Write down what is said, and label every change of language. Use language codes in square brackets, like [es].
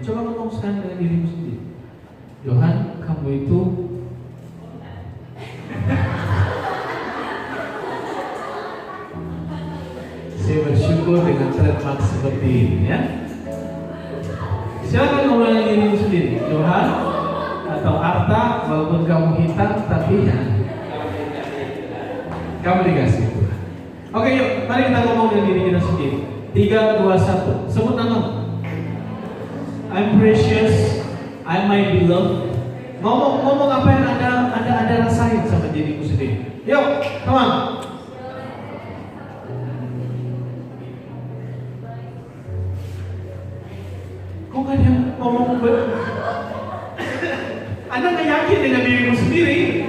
[id] Coba ngomong sekarang dengan dirimu sendiri. Johan, kamu itu saya bersyukur dengan trademark seperti ini, ya. Silakan ngomong dengan dirimu sendiri. Johan atau Arta, walaupun kamu hitam, tapi ya, kamu dikasih Tuhan. Oke, yuk, mari kita ngomong dengan diri kita sendiri. 3, 2, 1. Sebut nama. [en] I'm precious, I'm my beloved. [id] Ngomong apa yang ada rasain sama dirimu sendiri. Yuk, [en] come on. [id] Kok gak ada yang ngomong? Anda gak yakin dengan dirimu sendiri?